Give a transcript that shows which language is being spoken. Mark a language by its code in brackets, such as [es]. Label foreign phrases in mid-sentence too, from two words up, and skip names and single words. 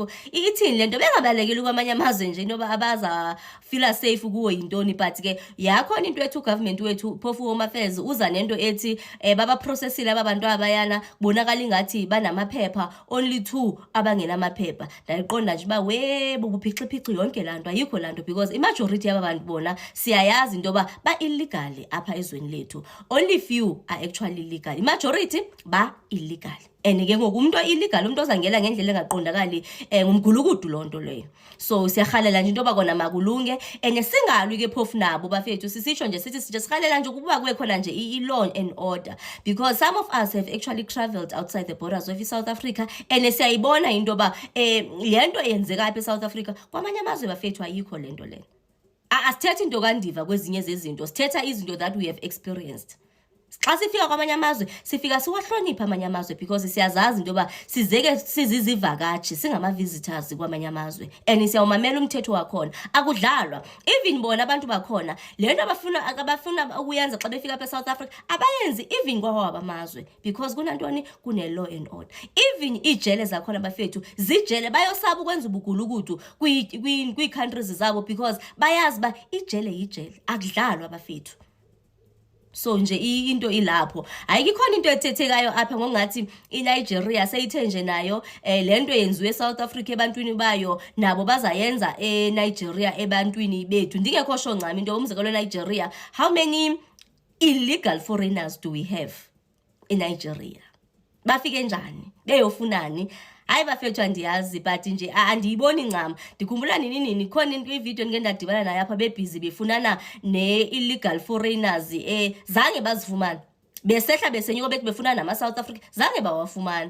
[xh] Ithini lento bengabalekeli kwamanye amazwe nje into abaza [en] feel safe [xh] kuwo yintoni, but ke yakhona into ethu government wethu phofu home affairs uza nento ethi baba processile abantu abayana bonakala ingathi banamaphepha only 2 abangena amaphepha. Ndayiqonda nje ba webo buphixiphici yonke lanto ayikho lanto, because imajority yabantu bona siyayazi into ba illegal apha ezweni lethu. [en] Only few are actually legal, imajority ba illegal. [xh] And ke ngoku umuntu illegal umuntu ozangela ngendlela engaqondakali ngumgulukudu lonto leyo. So siyahalela nje into ba kona makulunge enye singalwi ke phofu nabo bafethu sisitsho nje sithi sihalela nje ukuba kube khona nje i- [en] law and order, because some of us have actually traveled outside the borders of South Africa [xh] and siyayibona into ba lento yenzeka apha eSouth Africa kwamanye amazwe bafethu ayikho lento le. Asithetha into kandiva kwezinye zezinto, sithetha izinto [en] that we have experienced. [xh] Xa sifika kwamanye amazwe sifika siwahlonipha amanye amazwe because siyazazi into ba sizeke sizizivakashi singama-visitors kwamanye amazwe and siyawumamela umthetho wakhona akudlalwa. Even bona abantu bakhona lento abafuna ukuyenza xa befika apha eSouth Africa abayenzi even kwawabo amazwe because kunantoni kune- [en] law and order. [xh] Even ijele zakhona bafethu zijele bayosaba ukwenza ubugulukudu kwii-countries zabo because bayazi ba ijele yijele akudlalwa bafethu. So nje into ilapho ayikhona into ethethekayo apha ngokungathi iNigeria seyithe nje nayo lento yenziwe eSouth Africa ebantwini bayo nabo bazayenza eNigeria ebantwini bethu. Ndingekho sho ncami into umzekelo eNigeria, [en] how many illegal foreigners do we have eNigeria? [xh] Bafike njani beyofunani? Hayi bafethu andiyazi but nje andiyiboni ncam. Ndikhumbula nini khona into ivideo ngeke ndadibana nayo apha bebhizi befunana ne-illegal foreigners zange bazifumana. Besehla besenyuka bethi befuna nama-South Africa zange bawafumana.